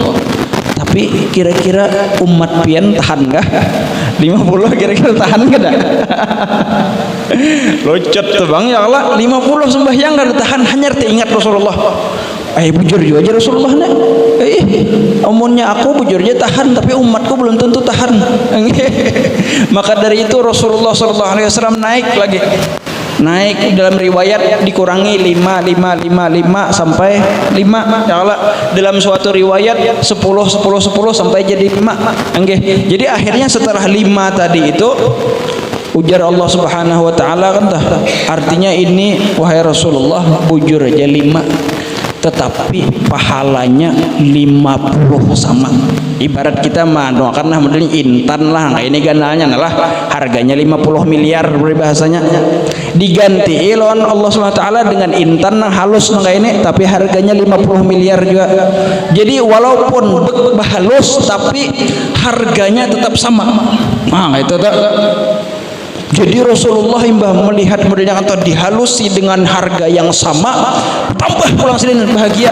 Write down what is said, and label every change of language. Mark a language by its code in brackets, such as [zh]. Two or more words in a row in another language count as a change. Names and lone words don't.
[bjn] Tapi kira-kira umat pian tahan kah? 50 kira-kira tahan gak dah? Locot tuh bang ya Allah, 50 sembahyang gak tahan, hanya teringat Rasulullah. Bujur juga aja Rasulullah nih. Omongnya aku bujur aja tahan, [id] tapi umatku belum tentu tahan. Maka dari itu Rasulullah SAW naik lagi. Naik dalam riwayat dikurangi 5 sampai 5 ya Allah. Dalam suatu riwayat 10 sampai jadi 5. [bjn] Jadi akhirnya setelah 5 tadi itu ujar Allah [ar] سبحانه وتعالى [bjn] kan artinya ini wahai Rasulullah bujur aja 5 tetapi pahalanya 50 sama. Ibarat kita mah karena modelnya intan lah, nah ini ganalnya lah harganya 50 miliar bahasanya, diganti lawan Allah SWT dengan intan yang halus nggak ini tapi harganya 50 miliar juga. [id] Jadi walaupun halus tapi harganya tetap sama. [bjn] Nah itu tak. Jadi Rasulullah imbah melihat modelnya atau dihalusi dengan harga yang sama, tambah pulang sini bahagia.